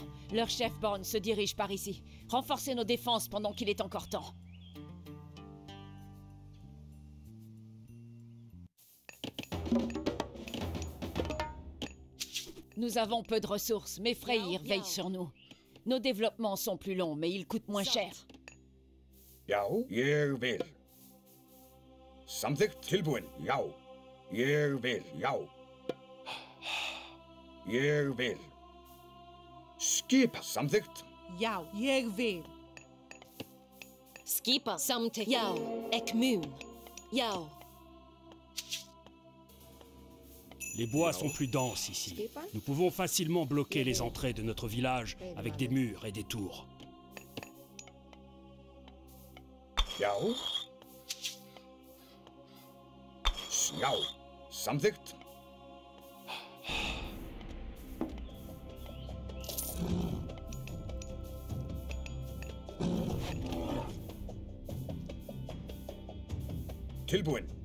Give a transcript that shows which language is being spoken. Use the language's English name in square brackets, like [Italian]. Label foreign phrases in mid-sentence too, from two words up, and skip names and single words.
[French] Leur chef Born se dirige par ici. Renforcez nos défenses pendant qu'il est encore temps. Nous avons peu de ressources, mais Freyr veille sur nous. Nos développements sont plus longs, mais ils coûtent moins cher. [Icelandic] Já, ég vil. Samþykkt tilbúin, já. Ég vil, já. Ég vil. Skipa, samþykkt. Já, ég vil. Skipa samtykt. Já, ekmun. Já. [French] Les bois sont plus denses ici. Nous pouvons facilement bloquer les entrées de notre village avec des murs et des tours. [Icelandic] Já. Já, samþykkt. Tilbúin.